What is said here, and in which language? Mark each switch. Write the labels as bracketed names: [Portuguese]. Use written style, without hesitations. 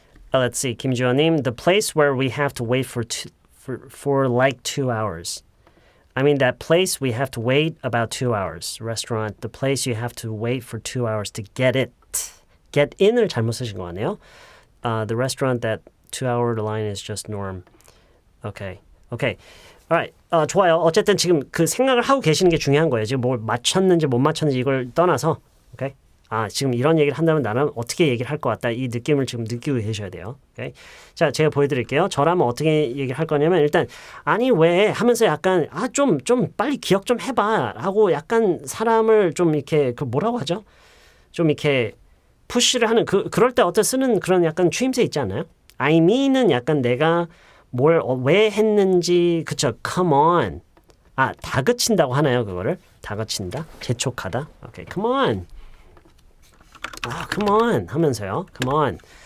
[English] Let's see, 김주현님, the place where we have to wait for like 2 hours. I mean that place we have to wait about 2 hours. Restaurant, the place you have to wait for 2 hours to get it. [Korean] Get in을 잘못 쓰신 거 같네요. [English] The restaurant that 2-hour line is just norm. Okay. Alright. [Korean] 좋아요. 어쨌든 지금 그 생각을 하고 계시는 게 중요한 거예요. 지금 뭘 맞췄는지 못 맞췄는지 이걸 떠나서. 오케이? 지금 이런 얘기를 한다면 나는 어떻게 얘기를 할 것 같다. 이 느낌을 지금 느끼고 계셔야 돼요. 오케이? 자, 제가 보여드릴게요. 저라면 어떻게 얘기를 할 거냐면 일단 아니 왜 하면서 약간 좀 빨리 기억 좀 해봐 하고 약간 사람을 좀 이렇게 그 뭐라고 하죠? 좀 이렇게 푸시를 하는 그럴 때 어떤 쓰는 그런 약간 추임새 있지 않나요? [English] I mean [Korean] 은 약간 내가 뭘 왜 했는지 그쵸? [English] Come on. [Korean] 다그친다고 하나요 그거를? 다그친다? 재촉하다? 오케이, [English] come on. come on [Korean] 하면서요. [English] Come on.